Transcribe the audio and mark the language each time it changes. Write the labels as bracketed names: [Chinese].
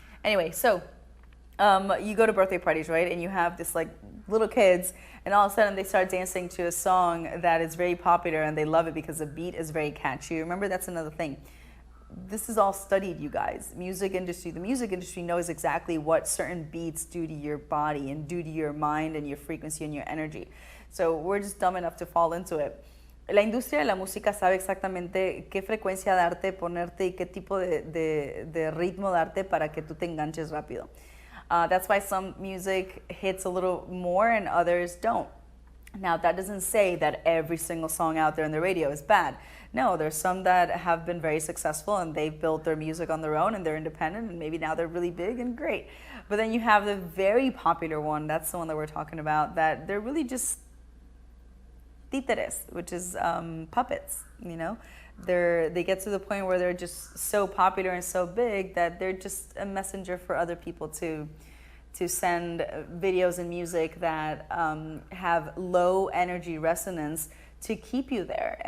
[English] Anyway, so you go to birthday parties, right? And you have this like little kids, and all of a sudden they start dancing to a song that is very popular, and they love it because the beat is very catchy. Remember, that's another thing. This is all studied, you guys. The music industry knows exactly what certain beats do to your body and do to your mind and your frequency and your energy. So we're just dumb enough to fall into it. [Spanish] La industria de la música sabe exactamente qué frecuencia darte, ponerte y qué tipo de ritmo darte para que tú te enganches rápido. [English] That's why some music hits a little more and others don't. Now, that doesn't say that every single song out there on the radio is bad. No, there's some that have been very successful and they've built their music on their own and they're independent and maybe now they're really big and great. But then you have the very popular one, that's the one that we're talking about, that they're really just títeres, which is puppets, They get to the point where they're just so popular and so big that they're just a messenger for other people to send videos and music that have low energy resonance to keep you there.